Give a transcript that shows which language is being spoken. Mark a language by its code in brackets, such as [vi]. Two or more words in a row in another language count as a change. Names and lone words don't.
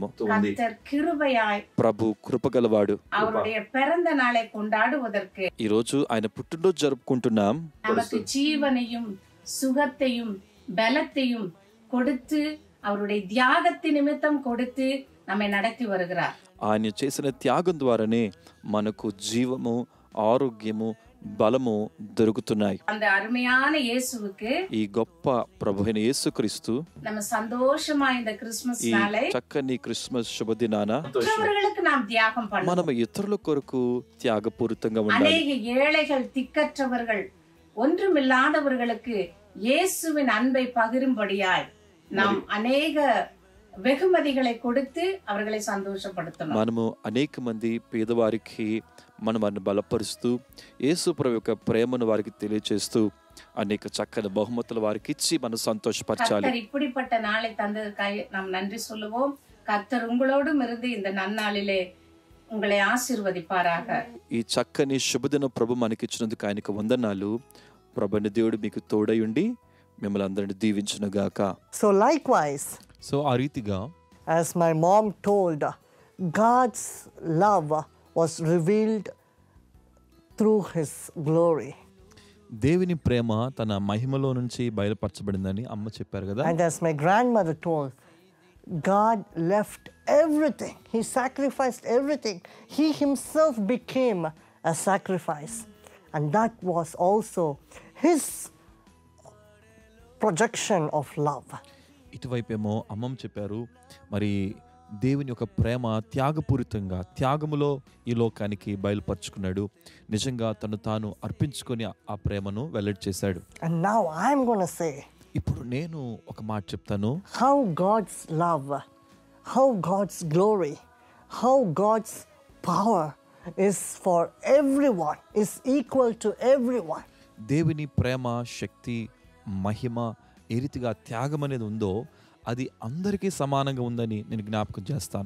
[ta] கர்த்தர் கிருபையாய் [te] ప్రభు కృపగలవాడు. [ta] அவருடைய பிறந்த நாளை கொண்டாடுவதற்கு [te] ఈ రోజు ఆయన పుట్టినరోజు జరుపుకుంటున్నాం. [ta] நமக்கு ஜீவனையும் சுகத்தையும் பலத்தையும் கொடுத்து அவருடைய தியாகத்தின் நிமித்தம் கொடுத்து நம்மை நடத்தி வருகிறார். [te] ఆయన చేసిన త్యాగం ద్వారానే మనకు జీవము, ఆరోగ్యము, బలము దొరుకుతున్నాయి. [ta] அந்த அருமையான இயேசுவுக்கு [te] ఈ గొప్ప ప్రభువైన యేసుక్రీస్తు [ta] நம்ம சந்தோஷமா இந்த கிறிஸ்மஸ் [te] ఈ [ta] நாளை [te] చక్కని క్రిస్మస్ శుభదినాన [ta] மற்றவர்களுக்கு நாம் தியாகம் பண்ணணும். [te] మనం ఇతరుల కొరకు త్యాగపూరితంగా ఉండాలి. [ta] அநேக ஏழைகள், திக்கற்றவர்கள், ஒன்றுமில்லாதவர்களுக்கு இயேசுவின் அன்பை பகிரும்படியாய் நாம் அநேக வெகுமதிகளை கொடுத்து அவர்களை சந்தோஷப்படுத்தணும். [te] మనము అనేక మంది పేదవారికి మనం వారిని బలపరుస్తూ యేసు ప్రభు యొక్క ప్రేమను వారికి తెలియజేస్తూ అనేక చక్కని బహుమతులు వారికి ఇచ్చి మనం సంతోషపరచాలి. [ta] கர்த்தர் இப்படிப்பட்ட நாளை தந்ததற்காக நாம் நன்றி சொல்லுவோம். கர்த்தர் உங்களோடும் இருந்து இந்த நன்னாளிலே உங்களை ஆசீர்வதிப்பாராக. [te] ఈ చక్కని శుభదిన ప్రభు మనకిచ్చినందుకు ఆయనకు వందనాలు. ప్రభుని దేవుడు మీకు తోడై ఉండి మిమ్మల్ని అందరిని దీవించునుగాక. [en] So likewise, [te] సో ఆ రీతిగా [en] as my mom told, God's love was revealed through His glory. [te] దేవుని ప్రేమ తన మహిమలో నుంచి బయలుపరచబడిందని అమ్మ చెప్పారు కదా. [en] And as my grandmother told, God left everything. He sacrificed everything. He Himself became a sacrifice. And that was also His projection of love. [te] ఇటువైపేమో అమ్మమ్మ చెప్పారు, మరి దేవుని యొక్క ప్రేమ త్యాగపూరితంగా త్యాగములో ఈ లోకానికి బయలుపరుచుకున్నాడు. నిజంగా తను తాను అర్పించుకొని ఆ ప్రేమను వెల్లడి చేశాడు. [en] And now I'm going to say [te] ఇప్పుడు నేను ఒక మాట చెప్తాను. [en] how God's love, how God's glory, how God's power is for everyone, is equal to everyone. [te] దేవుని ప్రేమ, శక్తి, మహిమ ఏ రీతిగా త్యాగం అనేది ఉందో అది అందరికీ సమానంగా ఉందని నేను జ్ఞాపకం చేస్తాను.